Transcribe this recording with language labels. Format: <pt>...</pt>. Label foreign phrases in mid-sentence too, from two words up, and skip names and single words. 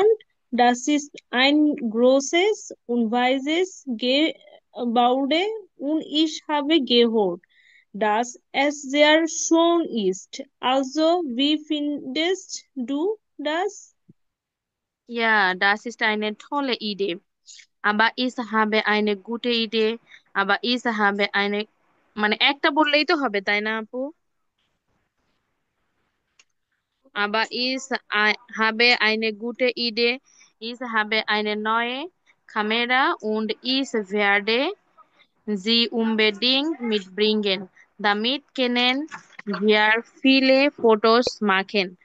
<de>Das ist ein großes und weißes Gebäude und ich habe gehört, dass es sehr schön ist. Also, wie findest du das? Ja, das ist eine tolle Idee. Aber ich habe eine gute Idee. Aber ich habe eine,</de> <bn>মানে একটা বললেই তো হবে তাই না আপু?</bn> <de>Aber habe eine gute Idee. Ich habe eine neue Kamera und ich werde sie unbedingt mitbringen. Damit können wir viele Fotos machen.</de>